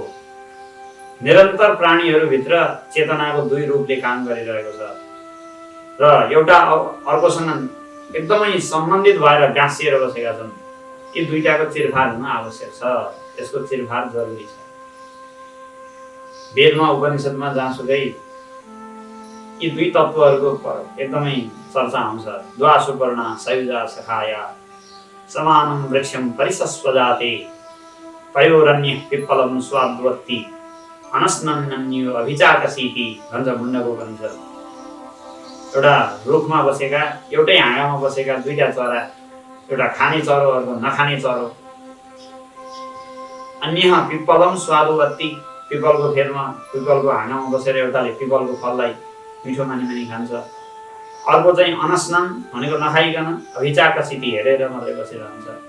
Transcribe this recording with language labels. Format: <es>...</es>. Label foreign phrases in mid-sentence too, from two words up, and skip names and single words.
<ne>निरन्तर प्राणीहरूभित्र चेतनाको दुई रूपले काम गरिरहेको छ र एउटा अर्कोसँग एकदमै सम्बन्धित भएर गाँसिएर बसेका छन्। यी दुईटाको चिरफार हुन आवश्यक छ, यसको चिरफार जरुरी छ। वेदमा उपनिषदमा जहाँसुकै यी दुई तत्त्वहरूको एकदमै चर्चा आउँछ।</ne> <sa>द्वा सुपर्णा सयुजा सखाया समानं वृक्षं परिसस्वजाते पयोरन्य पिप्पलं स्वाद्वत्ति अनस्नन्यो अभिचाकसीति</sa> <ne>भन्छ मुण्डको उपनिषद। एउटा रुखमा बसेका, एउटै हाँगामा बसेका दुईटा चरा, एउटा खाने चरो अर्को नखाने चरो।</ne> <sa>अन्य पिप्पलम स्वादुवत्ति,</sa> <ne>पिपलको फेदमा पिपलको हाँगामा बसेर एउटाले पिपलको फललाई मिठो मानी खान्छ, अर्को चाहिँ अनस्नन भनेको नखाइकन अभिचाकसीति हेरेर मात्रै बसिरहन्छ।</ne>